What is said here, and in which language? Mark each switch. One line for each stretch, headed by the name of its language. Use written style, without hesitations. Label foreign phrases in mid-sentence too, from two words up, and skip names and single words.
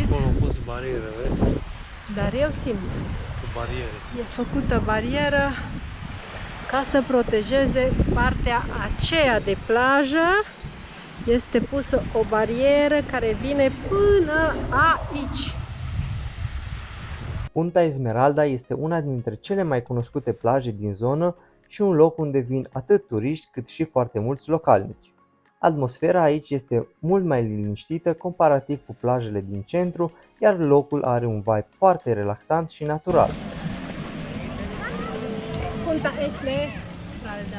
Romanian: Acolo au pus barieră, vezi? Dar eu simt. Cu bariere. E făcută barieră ca să protejeze partea aceea de plajă. Este pusă o barieră care vine până aici. Punta Esmeralda este una dintre cele mai cunoscute plaje din zonă și un loc unde vin atât turiști cât și foarte mulți localnici. Atmosfera aici este mult mai liniștită comparativ cu plajele din centru, iar locul are un vibe foarte relaxant și natural. Punta Esmeralda.